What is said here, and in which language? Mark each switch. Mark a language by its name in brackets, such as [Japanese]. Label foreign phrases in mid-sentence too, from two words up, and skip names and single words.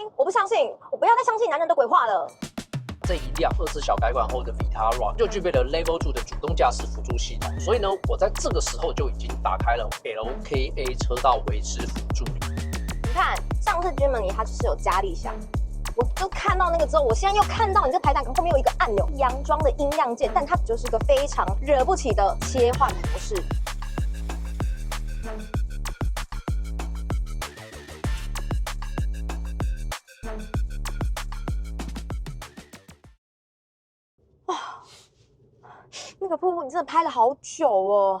[Chinese] 不相信，我不要再相信男人的鬼話了。這一輛2次小改款後的 Vitara 就具備了 Level 2的主動駕駛輔助系統，所以呢，我在這個時候就已經打開了 LKA 車道維持輔助。你看，上次 Gemini 它就是有加力箱，我就看到那個之後，我现在又看到你這排檔後面有一個按鈕，佯裝的音量鍵，但它就是個非常惹不起的切換模式。那個瀑布你真的拍了好久哦，